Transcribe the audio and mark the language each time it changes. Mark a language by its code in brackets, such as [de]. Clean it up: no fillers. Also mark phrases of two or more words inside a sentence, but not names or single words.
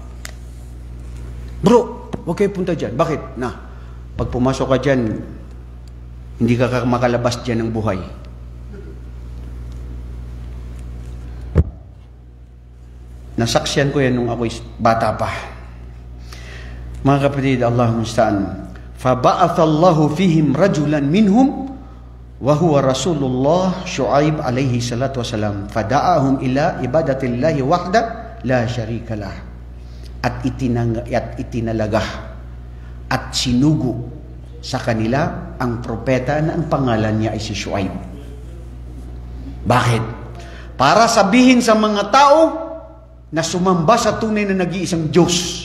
[tl] Bro, huwag kayo punta dyan. Bakit? Pag pumasok ka dyan, hindi ka makalabas dyan ng buhay. Nasaksiyan ko yan nung ako'y bata pa. Mga kapatid, [ar] اللهم المستعان. فَبَعَثَ اللَّهُ فِيهِمْ رَجُلًا مِنْهُمْ وَهُوَ رَسُولُ اللَّهِ شُعَيْبَ عَلَيْهِ الصَّلَاةُ وَسَلَامُ فَدَعَاهُمْ إِلَى عِبَادَةِ اللَّهِ وَحْدَهُ لَا شَرِيكَ لَهُ. [tl] At itinalaga at sinugo sa kanila ang propeta na ang pangalan niya ay si Shuaib. Bakit? Para sabihin sa mga tao na sumamba sa tunay na nag-iisang Diyos.